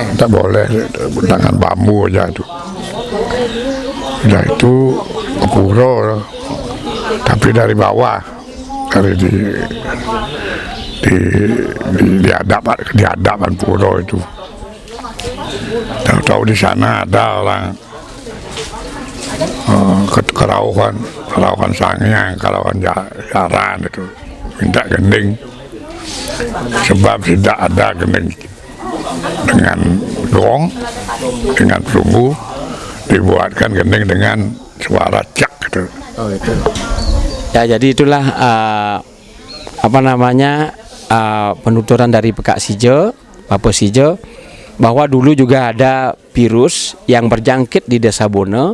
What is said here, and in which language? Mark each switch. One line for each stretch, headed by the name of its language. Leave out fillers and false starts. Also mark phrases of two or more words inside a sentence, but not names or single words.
Indonesian: Tidak boleh, dengan bambu aja itu. Sudah itu pura, tapi dari bawah, dari di hadapan pura itu. Tahu-tahu di sana ada orang kerauhan sangyang, kerauhan jaran itu minta gending, sebab tidak ada gending dengan gong, dengan perunggu, dibuatkan gending dengan suara cak gitu. Oh, itu. Ya, jadi itulah apa namanya penuturan dari Pak Sijo, Bapak Sijo, bahwa dulu juga ada virus yang berjangkit di Desa Bono.